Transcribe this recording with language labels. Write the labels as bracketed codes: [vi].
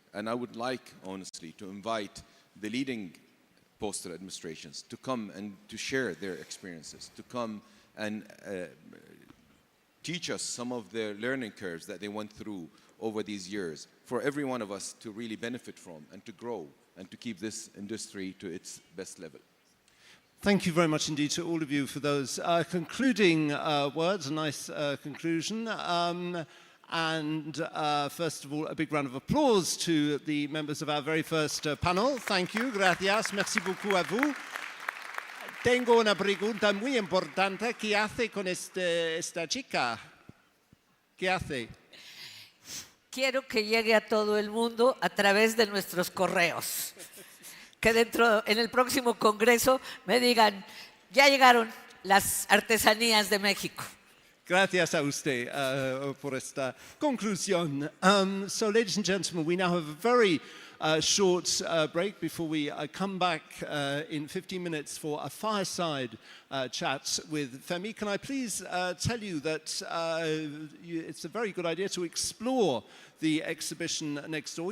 [en] And I would like, honestly, to invite the leading postal administrations to come and to share their experiences, to come and teach us some of the learning curves that they went through over these years for every one of us to really benefit from and to grow and to keep this industry to its best level. Thank you very much indeed to all of you for those concluding words, a nice conclusion. And first of all, a big round of applause to the members of our very first panel. Thank you, [es] gracias, [fr] merci beaucoup à vous. [es] Tengo una pregunta muy importante. ¿Qué hace con esta chica? ¿Qué hace? Quiero que llegue a todo el mundo a través de nuestros correos. Que en el próximo congreso me digan, ya llegaron las artesanías de México. Gracias a usted por esta conclusión. [en] So, ladies and gentlemen, we now have a very short break before we come back in 15 minutes for a fireside chat with Femi. Can I please tell you that it's a very good idea to explore the exhibition next door.